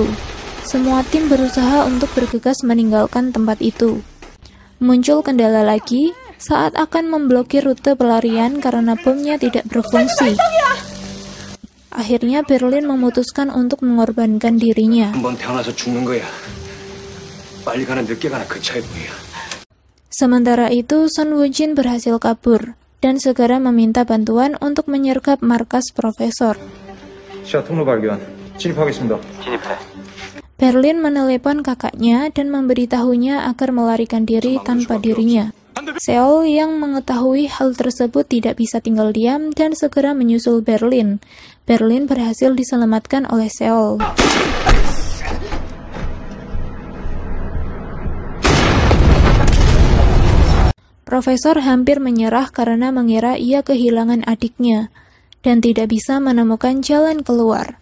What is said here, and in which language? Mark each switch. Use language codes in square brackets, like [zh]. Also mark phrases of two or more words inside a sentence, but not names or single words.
[id] Semua tim berusaha untuk bergegas meninggalkan tempat itu. Muncul kendala lagi saat akan memblokir rute pelarian karena bomnya tidak berfungsi. Akhirnya Berlin memutuskan untuk mengorbankan dirinya. [ko] 한번 태어나서 죽는 거야. 빨리 가나 늦게 가나 그 차이뿐이야. [id] Sementara itu, Son Woo-jin berhasil kabur dan segera meminta bantuan untuk menyergap markas profesor. [ko] 시야 통로 발견. 진입하겠습니다. [id] Berlin menelepon kakaknya dan memberitahunya agar melarikan diri tanpa dirinya. Seol yang mengetahui hal tersebut tidak bisa tinggal diam dan segera menyusul Berlin. Berlin berhasil diselamatkan oleh Seol. Profesor hampir menyerah karena mengira ia kehilangan adiknya dan tidak bisa menemukan jalan keluar.